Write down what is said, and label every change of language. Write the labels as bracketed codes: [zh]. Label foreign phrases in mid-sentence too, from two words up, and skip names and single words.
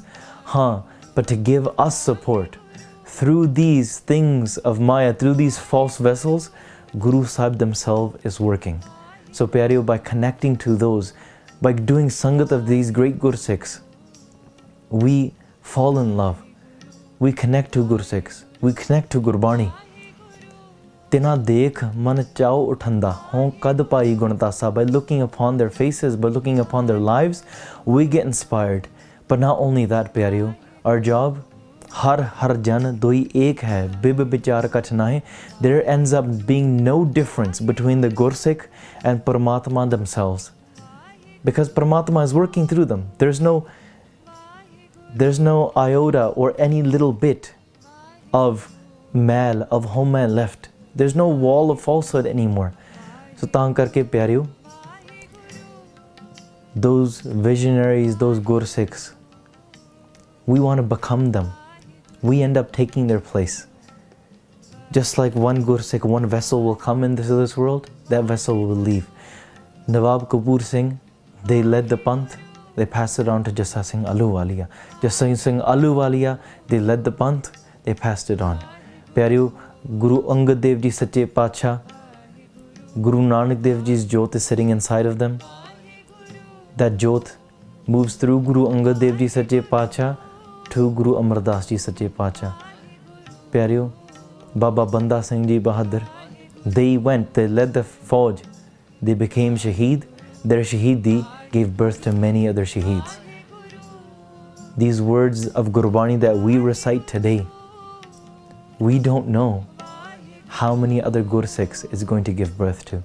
[en] But to give us support through these things of Maya, through these false vessels, Guru Sahib themselves is working. So pyareo, by connecting to those, by doing sangat of these great Gursikhs, we fall in love. We connect to Gursikhs. We connect to Gurbani. [pa] ਤਿਨਾ ਦੇਖ ਮਨ ਚਾਉ ਉਠੰਦਾ ਹੋਂ ਕਦ ਪਾਈ ਗੁਣਤਾਸਾ. [en] By looking upon their faces, by looking upon their lives, we get inspired. But not only that pyareo, our job, [pa] ਹਰ ਜਨ ਦੋਇ ਏਕ ਹੈ, ਬਿਬ ਬਿਚਾਰ ਕਛ ਨਾਹੇ. [en] There ends up being no difference between the Gursikh and Paramatma themselves. Because Paramatma is working through them. There's no iota or any little bit of mal, of homan left. There's no wall of falsehood anymore. [pa] ਸੋ ਤਾਂ ਕਰਕੇ ਪਿਆਰਿਓ, [en] those visionaries, those Gursikhs, we want to become them. We end up taking their place. Just like one Gursikh, one vessel will come into this world, that vessel will leave. Nawab Kapoor Singh, they led the Panth, they passed it on to Jassa Singh Ahluwalia. Jassa Singh Ahluwalia, they led the Panth, they passed it on. Pyareo, Guru Angad Dev Ji Sache Pacha, Guru Nanak Dev Ji's jyot is sitting inside of them. That jyot moves through Guru Angad Dev Ji Sache Pacha to Guru Amar Das Ji Sache Pacha. Pyareo, Baba Banda Singh Ji Bahadur, they led the Fauj, they became Shaheed. Their Shaheedi gave birth to many other Shaheeds. These words of Gurbani that we recite today, we don't know how many other Gursikhs is going to give birth to.